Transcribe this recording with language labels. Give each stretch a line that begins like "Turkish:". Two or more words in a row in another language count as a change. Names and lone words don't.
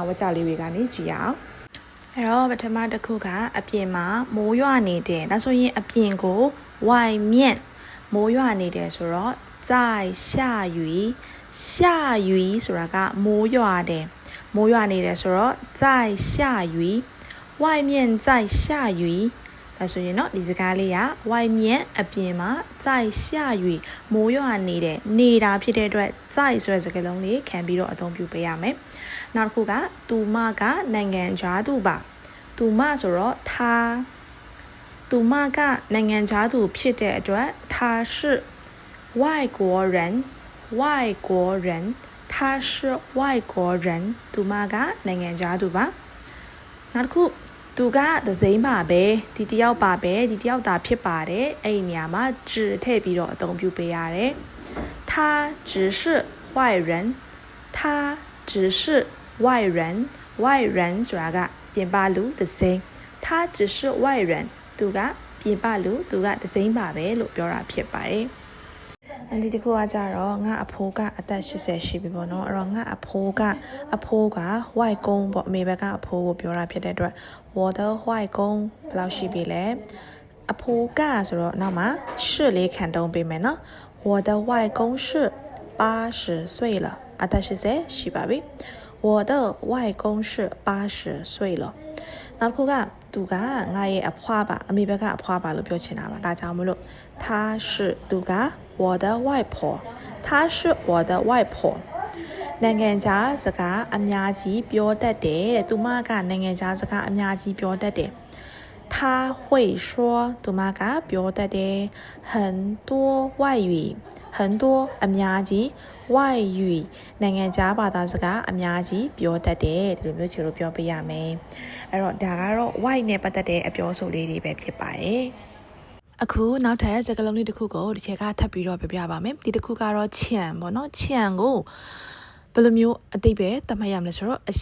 Burmese: ဝါကြလေးတွေကနေကြည့်အောင်အဲ့တော့ပထမတစ်ခုကအပြင်မှာမိုးရွာနေတယ်ဒါဆိုရင်အပြင်ကို why မြ င့်မိုးရွာနေတယ်ဆိုတော့
Chinese: 在下雨
Burmese: ဆိုတာကမိုးရွာတယ်နေတယ်ဆိုတော့
Chinese: 在下雨外面在下雨
Burmese: ဒါဆိုရင်တော့ဒီစကားလေးက外面အပြင်မှာ
Chinese: 在下雨
Burmese: မိုးရွာနေတာဖြစ်တဲ့အတွက်在ဆိုတဲ့စကားလုံးလေးခံပြီးတော့အသုံးပြုပေးရမယ်နောက်တစ်ခုကသူမကနိုင်ငံခြားသူပါသူမဆိုတော့သူမကနိုင်ငံခြားသူဖြစ်တဲ့အတွက်
Chinese: 他是外国人他是外国人
Burmese: သူမကနိုင်ငံခြားသူပါနောက်တစ်ခုသူကသစိမ်းပါပဲဒီတယောက်သာဖြစ်ပါတယ်အဲ့ဒီနေရာမှာ只ထည့်ပြီးတော့အသုံးပြုပေးရတယ်
Chinese: 他只是外人
Burmese: ဆိုတာကပြင်ပလူသစိမ်း
Chinese: 他只是外人
Burmese: သူကပြင်ပလူသူကသစိမ်းပါပဲလို့ပြောတာဖြစ်ပါတယ်ဒီတစ်ခုကကြတော့ငါအဖိုးကအသက်80ရှိပြီပေါ့နော်အဲ့တော့ငါအဖိုးက外公ပေါ့အမေဘက်ကအဖိုးကိုပြောတာဖြစ်တဲ့အတွက်
Chinese: 我的外公
Burmese: ဘယ်လောက်ရှိပြီလဲအဖိုးကဆိုတော့နောက်မှာ是လေးခံတုံးပေးမယ် နော်
Chinese: 我的外公是80岁了
Burmese: အသက်80ရှိပါပြီ
Chinese: 我的外公是80岁了
Burmese: နောက်တစ် ခုကသူကငါရဲ့အဖွားပါအမေဘက်ကအဖွားပါလို့ပြောချင်တာပါဒါကြောင့်မလို့
Chinese: 他是
Burmese: သူက
Chinese: 我的外婆她是我的外婆
Burmese: နိုင်ငံခြားစကားအများကြီးပြောတတ်တယ်တဲ့သူမကနိုင်ငံခြားစကားအများကြီးပြောတတ်တယ်
Chinese: 她会说
Burmese: သူမကပြောတတ်တယ်
Chinese: 很多外语
Burmese: အ များကြီး外语နိုင်ငံခြားဘာသာစကားအများကြီးပြောတတ်တယ်ဒီလိုမျိုးချေလို့ပြောပြရမယ်အဲ့တော့ဒါကတော့ why နဲ့ပတ်သက်တဲ့အပြောဆိုလေးတွေပဲဖြစ်ပါတယ်အခုနောက်ထပ်စကားလုံးလေးတစ်ခုကိုဒီချက်ကထပ်ပြီးတော့ပြောပြပါမယ်ဒီတစ်ခုကတော့ခြံပေါ့နော်ခြံကိုဘယ်လိုမျိုးအတိတ်ပဲသတ်မှတ်ရမလဲဆိုတော့အ